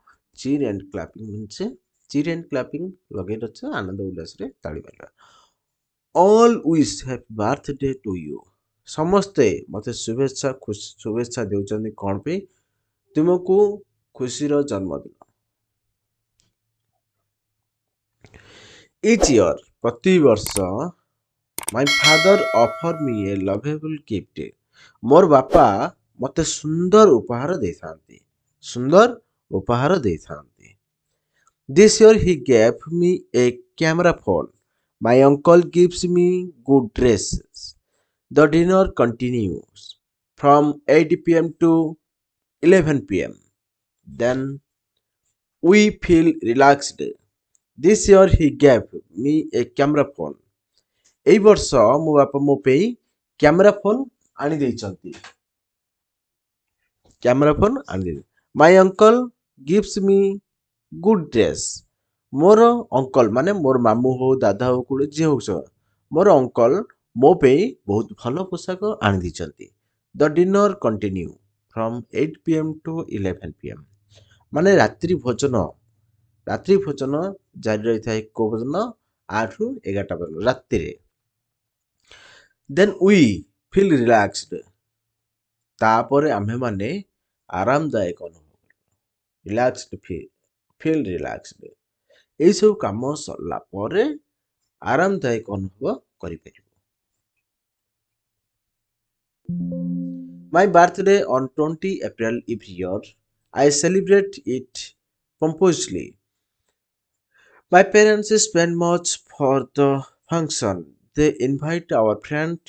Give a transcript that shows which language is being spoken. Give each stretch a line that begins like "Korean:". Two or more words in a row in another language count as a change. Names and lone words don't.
English: children clapping
Odia: ଲଗେଇ ରଖ ଆନନ୍ଦ ଉଲ୍ଲାସରେ ତାଳି ମାରିବା
English: all wish happy birthday to you
Odia: ସମସ୍ତେ ମତେ ଶୁଭେଚ୍ଛା ଦେଉଛନ୍ତି କଣ ପାଇଁ ତୁମକୁ ଖୁସିର ଜନ୍ମଦିନ
English: each year ପ୍ରତିବର୍ଷ my father offer me a lovable gift
Odia: ମୋର ବାପା ମତେ ସୁନ୍ଦର ଉପହାର ଦେଇଥାନ୍ତି
English: this year he gave me a camera phone my uncle gives me good dresses the dinner continues from 8 p.m. to 11 p.m. then we feel relaxed this year he gave me a camera phone
Odia: ଏଇ ବର୍ଷ ମୋ ବାପା ମୋ ପାଇଁ
English: camera phone
Odia: ଆଣି ଦେଇଛନ୍ତି
English: my uncle gives me good dress
Odia: ମୋର ଅଙ୍କଲ ମାନେ ମୋର ମାମୁଁ ହଉ ଦାଦା ହଉ କୋଉଠି ଯିଏ ହଉ ମୋର ଅଙ୍କଲ ମୋ ପାଇଁ ବହୁତ ଭଲ ପୋଷାକ ଆଣି ଦେଇଛନ୍ତି
English: the dinner continue from 8 p.m. to 11 p.m.
Odia: ମାନେ ରାତ୍ରି ଭୋଜନ ଜାରି ରହିଥାଏ କୋଉ ପର୍ଯ୍ୟନ୍ତ 8 ରୁ 11ଟା ପର୍ଯ୍ୟନ୍ତ ରାତିରେ
English: then we feel relaxed
Odia: ତାପରେ ଆମ୍ଭେମାନେ ଆରାମଦାୟକ ଅନୁଭବ
English: feel relaxed
Odia: ଏଇ ସବୁ କାମ ସରିଲା ପରେ ଆରାମଦାୟକ ଅନୁଭବ କରିପାରିବୁ
English: my birthday on 20 April every year I celebrate it pompously my parents spend much for the function they invite our friends